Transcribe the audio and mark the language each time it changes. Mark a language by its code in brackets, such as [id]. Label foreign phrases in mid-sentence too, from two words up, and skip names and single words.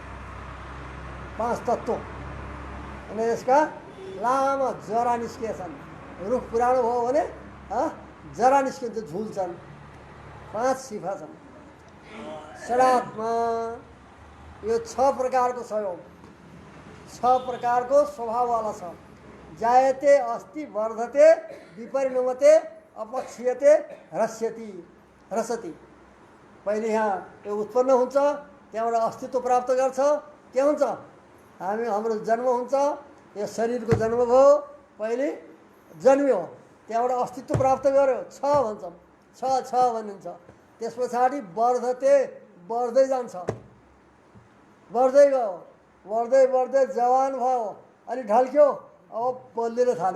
[ne] पाँच तत्त्व अनि यसका लामा जरा निस्किएछन्। रुख पुरानो भयो भने जरा निस्किन्छ, झुल्छन्। पाँच शिफा छन्। षडात्मा, यो छ प्रकारको छ, यो छ प्रकारको स्वभाववाला छ। [sa] जायते अस्ति वर्धते विपरिणमते अपक्षीयते ह्रस्यति ह्रसति। [ne] पहिले यहाँ यो उत्पन्न हुन्छ, त्यहाँबाट अस्तित्व प्राप्त गर्छ। के हुन्छ? हाम्रो जन्म हुन्छ, यो शरीरको जन्म भयो, पहिले जन्मियो, त्यहाँबाट अस्तित्व प्राप्त गर्यो, छ भन्छौँ, छ भनिन्छ। त्यस पछाडि वर्धते, बढ्दै जान्छ, बढ्दै गयो, बढ्दै बढ्दै जवान भयो, अलि ढल्क्यो, अब बल्लिन थाल्यो।